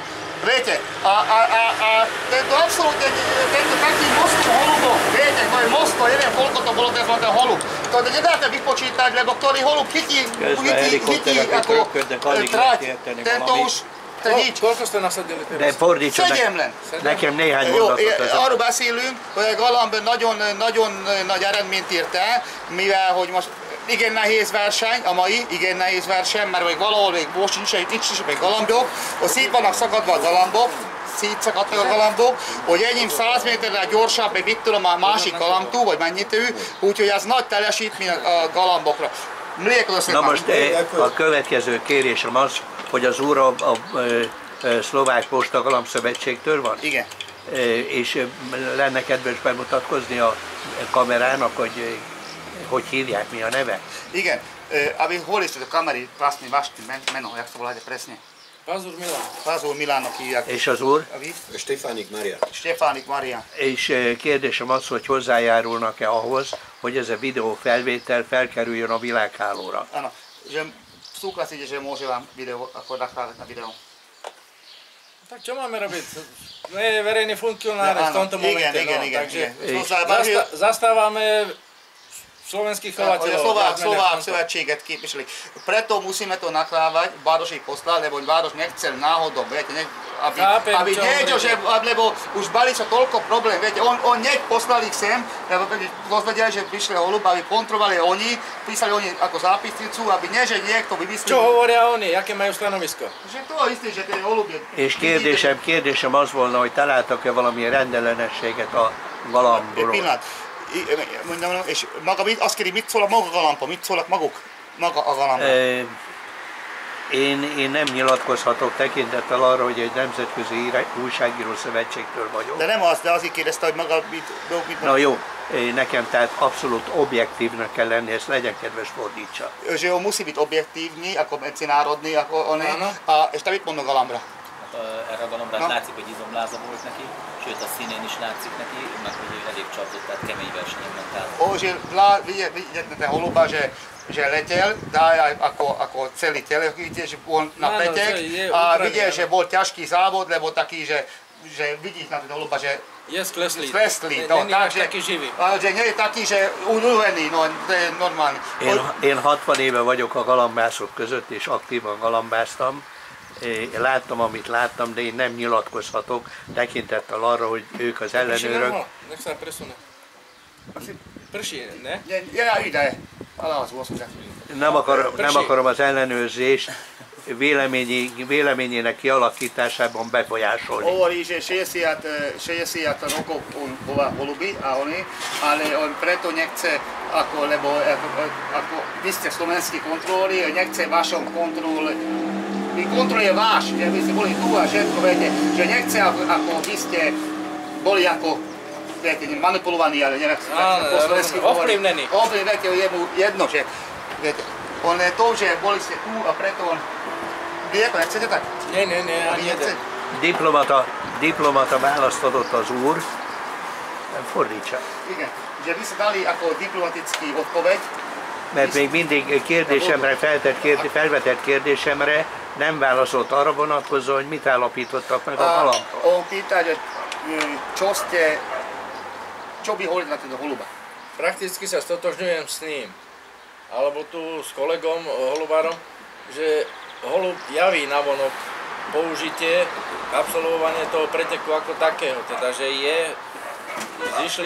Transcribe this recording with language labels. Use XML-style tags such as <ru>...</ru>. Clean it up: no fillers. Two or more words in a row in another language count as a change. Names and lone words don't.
<sk>Viete, a tento absolútne, tento taký most holubov, viete, to je most, to neviem koľko to bolo ten holub. To nedáte vypočítať, lebo ktorý holub chytí ako trať, tento už, to je nič. Koľko ste nasadili teraz?</sk> <hu>De fordítson, nekem néhány mondatot. Arról beszélünk, hogy a Galamb nagyon nagy eredményt ért el, mivel hogy most igen nehéz verseny, a mai, igen nehéz verseny, mert még valahol még most nincs még galambok, hogy szét vannak szakadva a galambok, szétszakadtak a galambok, hogy enyém 100 méterrel gyorsabb, még mit tudom, a másik galambtú, vagy mennyitő, úgyhogy ez nagy teljesítmény a galambokra. Na most a következő kérésem az, hogy az úr a Szlovák Posta Galambszövetségtől van? Igen. És lenne kedves bemutatkozni a kamerának, hogy hívják, mi a neve?</hu> <sk>Igen, a vy hovorili o kamery, vlastne vaše meno, jak to voláte presne? Pazur Milán.</sk> <hu>Pazur Milánnak hívják. És az úr? Stefánik Mária. Stefánik Mária. És kérdésem az, hogy hozzájárulnak-e ahhoz, hogy ez a videó felvétel felkerüljön a világhálóra?</hu> <sk>Áno, že súhlasíte, že môže vám video, ako nahrávať na video? Tak čo máme robiť? My je verejný funkcionári v tomto momente, takže zastávame slovenských chovateľov.</sk> <hu>Slovák szövetséget képviseli.</hu> <sk>Preto musíme to nakrávať, Báros ich poslal, lebo Báros nechcel náhodou, viete, aby niečo, lebo už bali sa toľko problém, viete, on hneď poslal ich sem, lebo dozvedeli, že prišli holub, aby kontrolovali oni, písali oni ako zápisnicu, aby nie, že niekto vymyslel. Čo hovoria oni, aké majú stanovisko? Že to isté, že ten holub je...</sk> <hu>És kérdésem az volna, hogy találtak-e valamilyen rendellenességet a galambról? Mondom, és maga azt kéri, mit szól a maga galamba, mit szólnak maguk? Maga a galamba. Én nem nyilatkozhatok tekintettel arra, hogy egy nemzetközi újságíró szövetségtől vagyok. De nem az, de azért kérdezte, hogy maga mit Na jó, nekem tehát abszolút objektívnak kell lenni, ezt legyen kedves fordítsa.</hu> <sk>Že on musí byť objektívny, ako medzinárodný, ako on,</sk> <hu>és te mit mondod galambra? Erre a galambra látszik, hogy izomláza volt neki, sőt a színén is látszik neki, meg hogy elég csapzott, tehát kemény versenyen ment át.</hu> <sk>Vidíte holuba, že letel, dá ako celý tele, že bol na pretek a videl, že bol ťažký závod, lebo taký, že vidíš na ten holuba, že je skleslý. No, takže, taký živý. Že nie je taký, že unuvený, no, to je normálny.</sk> <hu>Én 60 éve vagyok a galambászok között, és aktívan galambáztam. Láttam, amit láttam, de én nem nyilatkozhatok tekintettel arra, hogy ők az ellenőrök. Nem akarom az ellenőrzést véleményének kialakításában befolyásolni.</hu> <sk>Hovorí, že 60 rokov bola holuby a oni, ale on preto nechce, lebo vy ste slovenskí kontrolóri, nechce vašom kontrole, kontrol je váš, že vy ste boli tu a všetko, viete, že nechce, ako vy ste boli ako, viete, manipulovaní, ale neviem, po slovensky ovplyvnení. Viete, jemu jedno, že, viete, on je to, že boli ste tu a preto on, vy ako nechcete tak? Nie, ani jeden.</sk> <hu>Diplomata választ adott az úr, fordítsa. Igen,</hu> <sk>že vy ste dali ako diplomatický odpoveď,</sk> <hu>mert még mindig kérdésemre, felvetett kérdésemre nem válaszolt arra vonatkozó, hogy mit állapítottak meg a galambról.</hu> <sk>On pýta, že čo by hovorili na tento holuba? Prakticky sa stotožňujem s ním, alebo tu s kolegom holubárom, že holub javí navonok použitie, absolvovanie toho preteku ako takého, teda že je zišli.</sk>